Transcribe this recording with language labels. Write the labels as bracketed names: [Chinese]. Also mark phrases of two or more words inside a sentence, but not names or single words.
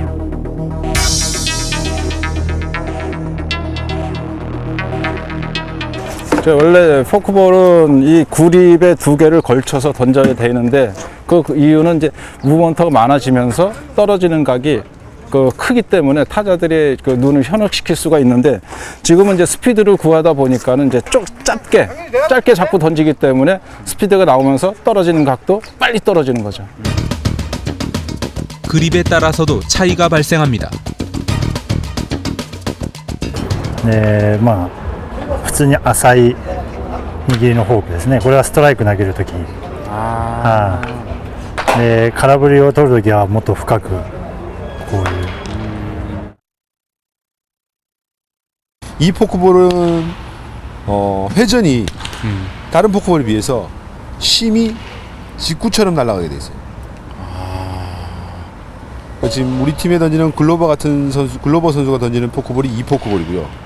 [Korean] 원래 포크볼은 이 구립에 두 개를 걸쳐서 던져야 되는데 그 이유는 이제 무브먼트가 많아지면서 떨어지는 각이 크기 때문에 타자들의 눈을 현혹시킬 수가 있는데 지금은 이제 스피드를 구하다 보니까는 이제 짧게 잡고 던지기 때문에 스피드가 나오면서 떨어지는 각도 빨리 떨어지는 거죠. 그립에 따라서도 차이가 발생합니다. [Japanese] 普通に浅い握りのフォークですね。これはストライク投げるとき。で空振りを取るときはもっと深くこういう。 [Korean] 이 포크볼은 회전이 다른 포크볼에 비해서 심이 직구처럼 날아가게 돼 있어요. 지금 우리 팀에 던지는 글로버 선수가 던지는 포크볼이 이 포크볼이고요.